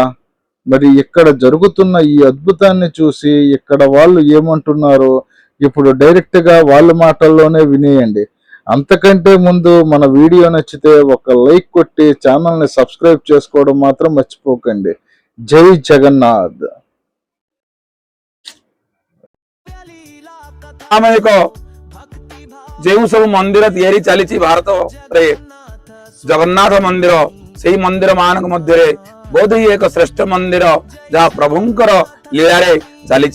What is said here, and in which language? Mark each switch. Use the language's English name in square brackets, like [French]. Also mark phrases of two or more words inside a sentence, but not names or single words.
[Telugu] మరి ఇక్కడ జరుగుతున్న ఈ అద్భుతాన్ని చూసి ఇక్కడ వాళ్ళు ఏమంటున్నారో ఇప్పుడు డైరెక్ట్ గా వాళ్ళ మాటల్లోనే వినేయండి. అంతకంటే ముందు మన వీడియో నచ్చితే ఒక లైక్ కొట్టి ఛానల్ ని సబ్స్క్రైబ్ చేసుకోవడం మాత్రం మర్చిపోకండి. జై జగన్నాథ్. [Odia] ଯେଉଁ ସବୁ ମନ୍ଦିର ତିଆରି ଚାଲିଛି ଭାରତରେ ଜଗନ୍ନାଥ ମନ୍ଦିର, ସେଇ ମନ୍ଦିର ମାନଙ୍କ ମଧ୍ୟରେ ବୋଧ ହୁଏ ଏକ ଶ୍ରେଷ୍ଠ ମନ୍ଦିର ଯାହା ପ୍ରଭୁଙ୍କର ଲୀଳାରେ ଚାଲିଛି।